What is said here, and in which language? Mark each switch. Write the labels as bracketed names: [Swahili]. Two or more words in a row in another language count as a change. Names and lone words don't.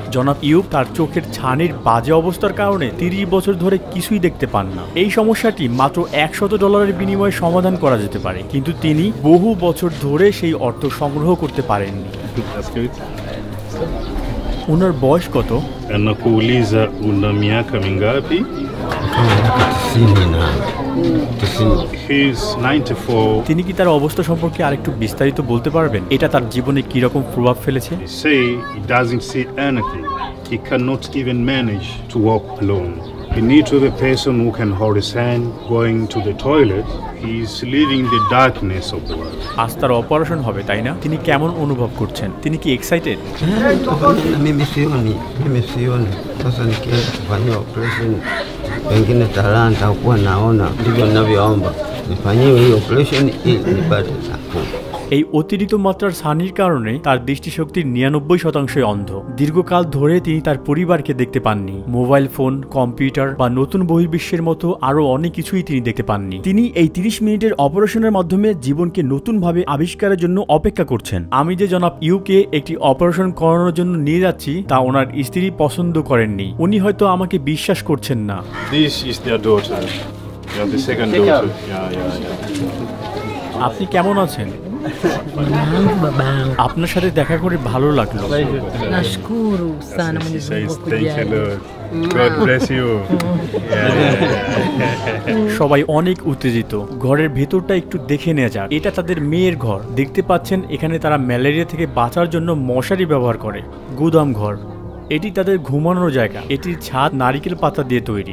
[Bangla] জনাব ইউব তার চোখের ছানির বাজে অবস্থার কারণে 30 বছর ধরে কিছুই দেখতে পান না। এই সমস্যাটি মাত্র $100 বিনিময়ে সমাধান করা যেতে পারে, কিন্তু তিনি বহু বছর ধরে সেই অর্থ সংগ্রহ করতে পারেননি। ওনার বয়স কত? [Swahili] Anakuuliza una miaka mingapi? [English] He's 94. [Bangla] তিনি কি তার অবস্থা সম্পর্কে আরেকটু বিস্তারিত বলতে পারবেন? এটা তার জীবনে কি রকম প্রভাব ফেলেছে? [English] He say he doesn't see anything. He cannot even manage to walk alone. He needs to have a person who can hold his hand going to the toilet. He's living the darkness of the world. [Bangla] আজ তার অপারেশন হবে, তাই না? তিনি কেমন অনুভব করছেন? তিনি কি এক্সাইটেড? [Swahili] Mimi sioni. Sasa nikifanyia operation pengine talanta kuwa naona, ndivyo ninavyoomba nifanyiwe hii operation ili nipate nafuu. [Bangla] এই অতিরিক্ত মাত্রার ছানির কারণে তার দৃষ্টিশক্তির 99% অন্ধ। দীর্ঘকাল ধরে তিনি তার পরিবারকে দেখতে পাননি। মোবাইল ফোন, কম্পিউটার বা নতুন বহির্বিশ্বের মতো আরো অনেক কিছুই তিনি দেখতে পাননি। তিনি এই 30 মিনিটের অপারেশনের মাধ্যমে জীবনকে নতুনভাবে আবিষ্কারের জন্য অপেক্ষা করছেন। আমি যে জনাব ইউকে একটি অপারেশন করানোর জন্য নিয়ে যাচ্ছি তা ওনার স্ত্রী পছন্দ করেননি। উনি হয়তো আমাকে বিশ্বাস করছেন না। [English] This is their daughter. They are the second daughter. Yeah. [Bangla] আপনি কেমন আছেন? আপনার সাথে দেখা করে ভালো লাগলো। [Swahili] Nashukuru sana Mwenyezi Mungu kujali. [English] God bless you. [Bangla] সবাই অনেক উত্তেজিত। ঘরের ভেতরটা একটু দেখে নেওয়া যাক। এটা তাদের মেয়ের ঘর। দেখতে পাচ্ছেন এখানে তারা ম্যালেরিয়া থেকে বাঁচার জন্য মশারি ব্যবহার করে। গুদাম ঘর। এটি তাদের ঘুমানোর জায়গা। এটির ছাদ নারিকেল পাতা দিয়ে তৈরি।